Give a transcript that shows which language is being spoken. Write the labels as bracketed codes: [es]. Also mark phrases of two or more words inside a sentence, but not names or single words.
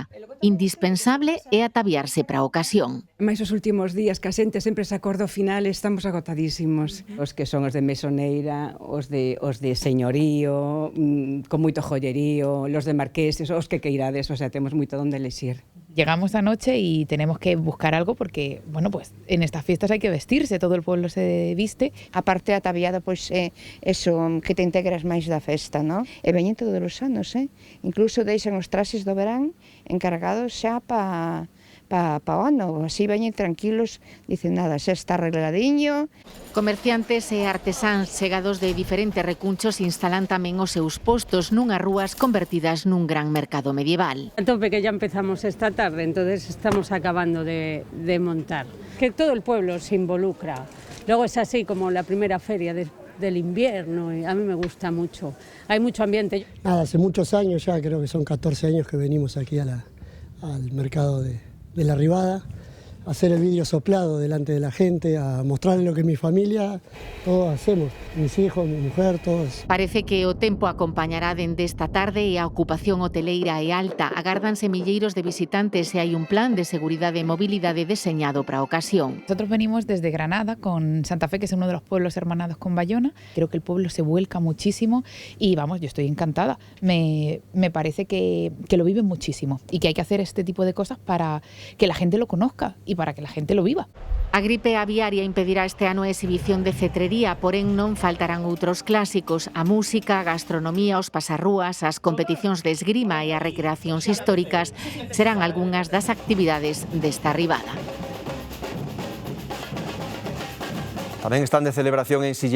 [gl] Indispensable é ataviarse para a ocasión. Mais os últimos días que a xente sempre se acorda ao final, estamos agotadísimos. Os que son os de mesoneira, os de señorío, con moito jollerío, [es] los de marqueses, [gl] os que queirades, [es] o sea, [gl] temos moito donde elexir. [es] Llegamos anoche y tenemos que buscar algo porque, bueno, pues en estas fiestas hay que vestirse, todo el pueblo se viste. [gl] Aparte ataviada, pois eso, que te integras máis da festa, non? E veñen todos os anos, incluso deixan os traxes do verán encargados xa pa o ano, así veñen tranquilos, dicen nada, xa está arregladiño. Comerciantes e artesáns chegados de diferentes recunchos instalan tamén os seus postos nunhas rúas convertidas nun gran mercado medieval. [es] A tope que ya empezamos esta tarde, entonces estamos acabando de montar. Que todo el pueblo se involucra. Luego es así como la primera feria del invierno y a mí me gusta mucho. Hay mucho ambiente. Nada, hace muchos años ya, creo que son 14 años que venimos aquí al mercado de la Ribada, a hacer el vidrio soplado delante de la gente, a mostrarle lo que mi familia, todos hacemos, mis hijos, mi mujer, todos. [gl] Parece que o tempo acompañará dende esta tarde e a ocupación hoteleira é alta. Agárdanse milleiros de visitantes e hai un plan de seguridade e mobilidade deseñado para a ocasión. [es] Nosotros venimos desde Granada con Santa Fe, que es uno de los pueblos hermanados con Bayona. Creo que el pueblo se vuelca muchísimo y vamos, yo estoy encantada. Me parece que lo viven muchísimo y que hay que hacer este tipo de cosas para que la gente lo conozca y para que la gente lo viva. [gl] A gripe aviaria impedirá este ano a exhibición de cetrería, porén non faltarán outros clásicos, a música, a gastronomía, os pasarrúas, as competicións de esgrima e as recreacións históricas serán algunhas das actividades desta Ribada. Tamén están de celebración en Silleda.